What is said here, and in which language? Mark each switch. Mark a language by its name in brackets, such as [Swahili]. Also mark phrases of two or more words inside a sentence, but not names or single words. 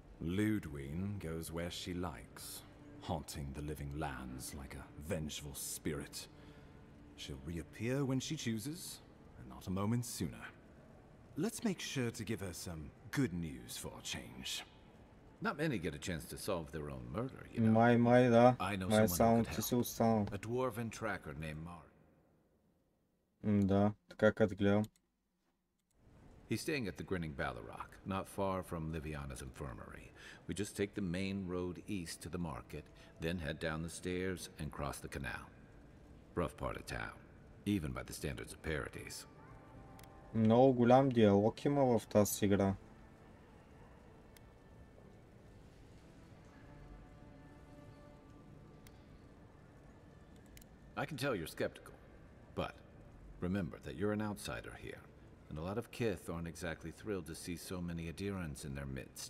[English] Ludwine goes where she likes, haunting the living lands like a vengeful spirit. She'll reappear when she chooses, and not a moment sooner. Let's make sure to give her some good news for a change. Not many get a chance to solve their own murder, you know. [Bulgarian] Май, да. [English] I know [Bulgarian] Май [English] someone [Bulgarian] само [English] who could [Bulgarian] ти си [English] help. [Bulgarian] останал. [English] A dwarven tracker named Mark. [Bulgarian] Да, така като гледам. [English] He's staying at the Grinning Ballarok, not far from Liviana's infirmary. We just take the main road east to the market, then head down the stairs and cross the canal. Rough part of town, even by the standards of Paradise. [Bulgarian] Много голям диалог има в тази игра. [English] I can tell you're skeptical, but remember that you're an outsider here, and a lot of Kith aren't exactly thrilled to see so many Adirans in their midst.